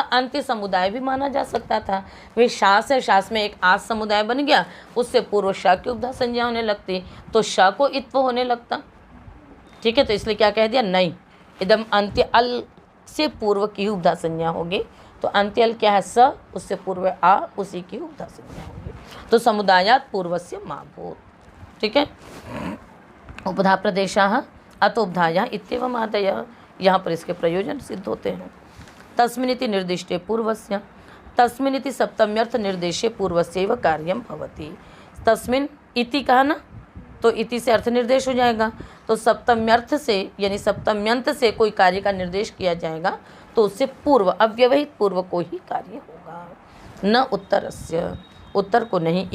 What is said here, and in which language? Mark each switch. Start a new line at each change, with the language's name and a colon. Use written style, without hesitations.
Hindi: अंत्य समुदाय भी माना जा सकता था। वे शास है, शास में एक आस समुदाय बन गया, उससे पूर्व श की उपधा संज्ञा होने लगती, तो श को इत्व होने लगता। ठीक है, तो इसलिए क्या कह दिया? नहीं, एकदम अंत्य अल से पूर्व की उपधा संज्ञा होगी। तो अंत्य अल क्या है? स, उससे पूर्व आ, उसी की उपधा संज्ञा होगी।
Sanskrit: तो समुदायात पूर्वस्य माभूत।
Hindi: ठीक है।
Sanskrit: उपधा प्रदेशाः अतोपधाया इत्येवम् आदयः।
Hindi: यहाँ पर इसके प्रयोजन सिद्ध होते हैं।
Sanskrit: तस्मिनिति निर्दिष्टे पूर्वस्य, तस्मिनिति सप्तम्यर्थ निर्देशे पूर्वस्यैव कार्यं भवति।
Hindi: तस्मिन इति कहा ना, तो इति से अर्थ निर्देश हो जाएगा। तो सप्तम्यर्थ से यानी सप्तम्यंत से कोई कार्य का निर्देश किया जाएगा तो उससे पूर्व, अव्यवहित पूर्व को ही कार्य होगा,
Sanskrit: न उत्तरस्य,
Hindi: उत्तर को नहीं।